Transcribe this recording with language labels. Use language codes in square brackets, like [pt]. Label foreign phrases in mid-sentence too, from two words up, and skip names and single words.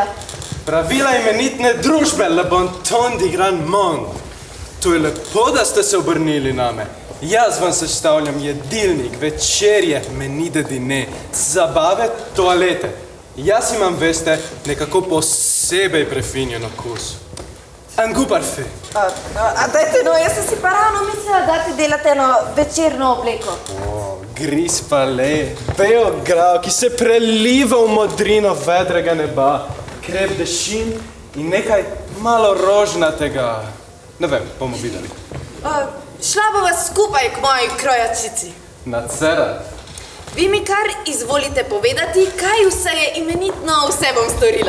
[sl] Pravila imenitne družbe Le Bon Ton di Grand Monde. To je lepo, da ste se obrnili name. Jaz vam sestavljam jedilnik, večerje, [fr] menide dine, [sl] zabave, toalete. Jaz imam, veste, nekako posebej prefinjen okus. [fr] Un goût parfait. [sl] Dajte, no, jaz sem si pa ravno mislila, da ti delate eno večerno obleko. [fr] Gris palais, bel grav, [sl] ki se preliva v modrino vedrega neba, krep dešin in nekaj malo rožnatega. Ne vem, bomo videli. Šla bova skupaj k moji krojačici. Na Cera. Vi mi kar izvolite povedati, kaj vse je imenitno, vse bom storila.